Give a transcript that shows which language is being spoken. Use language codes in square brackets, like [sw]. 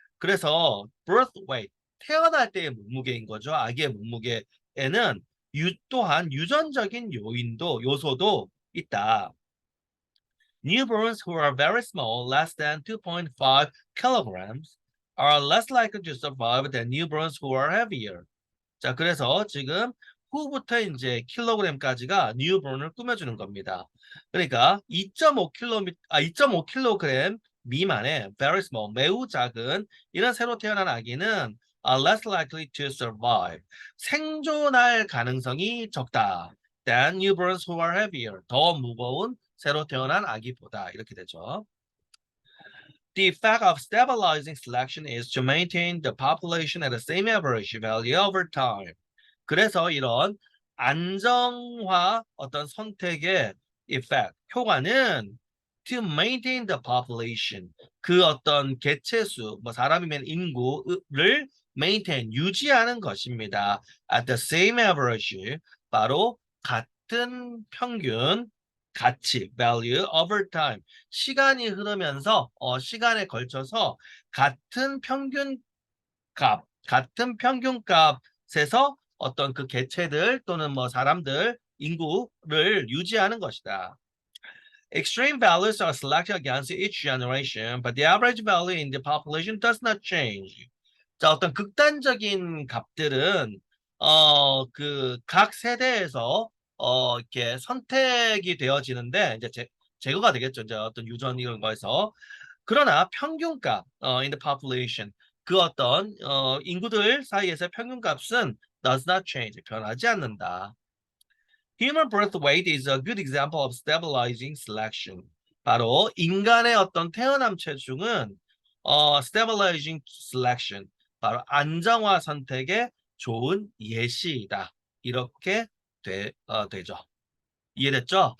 [ko] 그래서 [en] birth weight, [ko] 태어날 때의 몸무게인 거죠. 아기의 몸무게에는 또한 유전적인 요소도 있다. [en] Newborns who are very small, less than 2.5 kilograms, are less likely to survive than newborns who are heavier. [ko] 자, 그래서 지금 후부터 이제 킬로그램까지가 뉴본을 꾸며주는 겁니다. 그러니까 2.5kg 미만의 [en] very small, [ko] 매우 작은 이런 새로 태어난 아기는 [en] are less likely to survive. [ko] 생존할 가능성이 적다. [en] than newborns who are heavier. [ko] 더 무거운 새로 태어난 아기보다 이렇게 되죠. [en] The effect of stabilizing selection is to maintain the population at the same average value over time. [ko] 그래서 이런 안정화 어떤 선택의 effect, 효과는 [en] to maintain the population, [ko] 그 어떤 개체수, 뭐 사람이면 인구를 maintain, 유지하는 것입니다. [en] at the same average, [ko] 바로 같은 평균 가치, [en] value over time. [ko] 시간이 흐르면서 시간에 걸쳐서 같은 평균 같은 평균값에서 어떤 그 개체들 또는 뭐 사람들 인구를 유지하는 것이다. [en] Extreme values are selected against each generation, but the average value in the population does not change. [ko] 자, 어떤 극단적인 값들은 그 각 세대에서 이렇게 선택이 되어지는데 이제 제거가 되겠죠. 이제 어떤 유전 이런 거에서. 그러나 평균값 [en] in the population [ko] 그 어떤 인구들 사이에서 평균값은 [en] does not change [ko] 변하지 않는다. [en] Human birth weight is a good example of stabilizing selection. [ko] 바로 인간의 어떤 태어남 체중은 [en] stabilizing selection [ko] 바로 안정화 선택의 좋은 예시이다. 이렇게 되죠. 이해됐죠?